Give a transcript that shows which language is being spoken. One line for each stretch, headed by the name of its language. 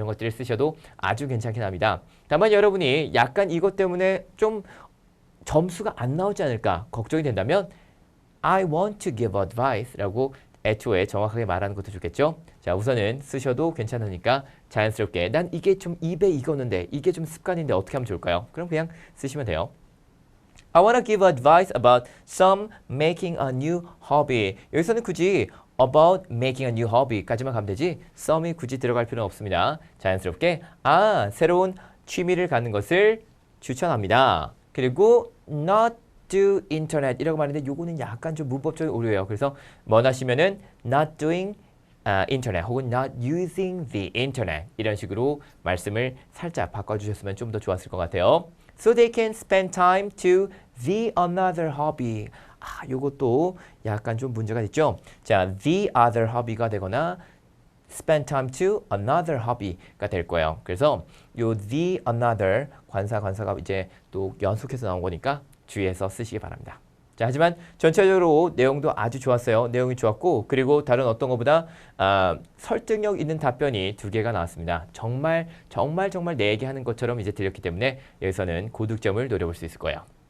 Korean: 이런 것들을 쓰셔도 아주 괜찮긴 합니다. 다만 여러분이 약간 이것 때문에 좀 점수가 안 나오지 않을까 걱정이 된다면
English: I want to give advice
Korean: 라고 애초에 정확하게 말하는 것도 좋겠죠. 자, 우선은 쓰셔도 괜찮으니까 자연스럽게 난 이게 좀 입에 익었는데 이게 좀 습관인데 어떻게 하면 좋을까요? 그럼 그냥 쓰시면 돼요.
English: I want to give advice about some making a new hobby.
Korean: 여기서는 굳이
English: about making a new hobby
Korean: 까지만 가면 되지 some이 굳이 들어갈 필요는 없습니다. 자연스럽게 새로운 취미를 갖는 것을 추천합니다. 그리고
English: not do internet
Korean: 이라고 말하는데 요거는 약간 좀 문법적인 오류예요. 그래서 원하시면은
English: not doing internet
Korean: 혹은
English: not using the internet
Korean: 이런 식으로 말씀을 살짝 바꿔주셨으면 좀 더 좋았을 것 같아요.
English: So they can spend time to the another hobby.
Korean: 요것도 약간 좀 문제가 있죠. 자,
English: the other hobby
Korean: 가 되거나
English: spend time to another hobby
Korean: 가 될 거예요. 그래서 요
English: the another
Korean: 관사가 이제 또 연속해서 나온 거니까 주의해서 쓰시기 바랍니다. 자, 하지만 전체적으로 내용도 아주 좋았어요. 내용이 좋았고 그리고 다른 어떤 것보다 설득력 있는 답변이 2개가 나왔습니다. 정말 내 얘기하는 것처럼 이제 들렸기 때문에 여기서는 고득점을 노려볼 수 있을 거예요.